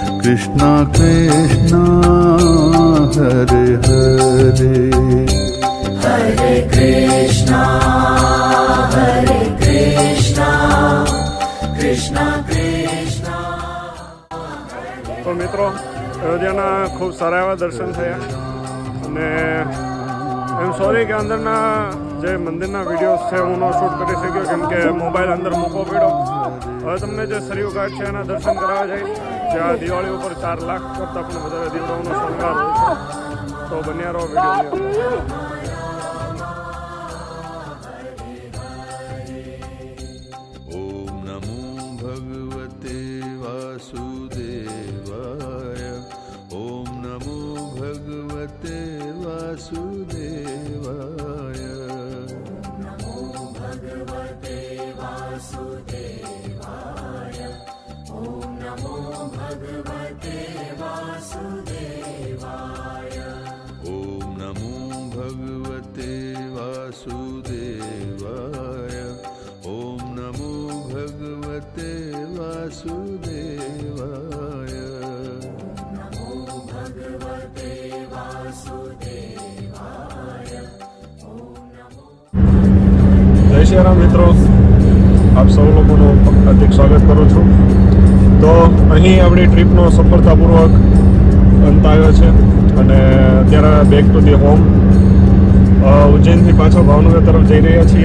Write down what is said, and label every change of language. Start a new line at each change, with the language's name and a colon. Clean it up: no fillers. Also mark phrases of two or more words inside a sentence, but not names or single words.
Sanskrit: Krishna Krishna Hare Hare Hare Krishna Krishna Krishna
Gujarati: તો મિત્રો અયોધ્યાના ખૂબ સારા એવા દર્શન થયા અને એમ સોરી કે અંદરના જે મંદિરના વિડીયોઝ છે હું શૂટ કરી શક્યો કેમ કે મોબાઈલ અંદર મૂકવો પડ્યો. હવે તમને જે સરયુ ઘાટ છે એના દર્શન કરાવવા જાય જ્યાં દિવાળી ઉપર 4 લાખ કરતાં પણ વધારે દીવડાઓનો શણગાર હોય છે. તો બન્યા રહો વિડીયો.
Sanskrit: ॐ नमो भगवते वासुदेवाय. ॐ नमो भगवते वासुदेवाय. ॐ नमो भगवते वासुदेवाय. ॐ नमो भगवते वासुदेवाय.
Gujarati: જય શ્રી રામ મિત્રો, આપ સૌ લોકોનું હાર્દિક સ્વાગત કરું છું. તો અહીં આપણી ટ્રીપનો સફળતાપૂર્વક અંત આવ્યો છે અને અત્યારે
English: back to the home
Gujarati: ઉજ્જૈનથી પાછો ભાવનગર તરફ જઈ રહ્યા છીએ.